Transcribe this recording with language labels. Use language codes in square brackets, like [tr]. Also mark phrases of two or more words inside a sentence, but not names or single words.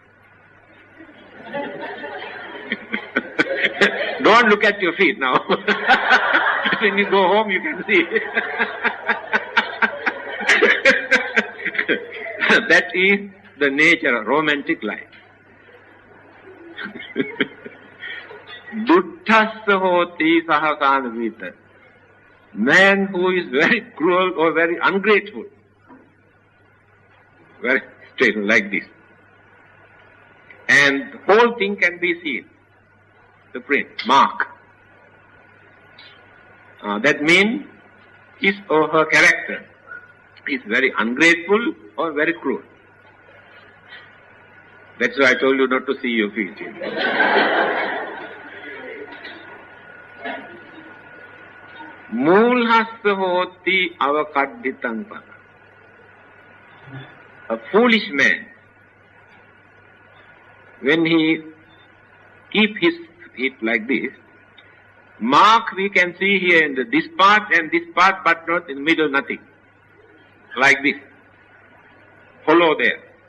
[en] Don't look at your feet now. When you go home, you can see. That is the nature of romantic life. [pi] Duttassa hoti sahasanavita. [en] Man who is very cruel or very ungrateful. Very straight like this. And the whole thing can be seen. The print, mark. That means his or her character is very ungrateful or very cruel. That's why I told you not to see your feet. [pi] Moolhassa hoti avakaddhitam pada. [en] A foolish man, when he keep his feet like this, mark we can see here in this part and this part, but not in the middle, nothing. Like this. Follow there.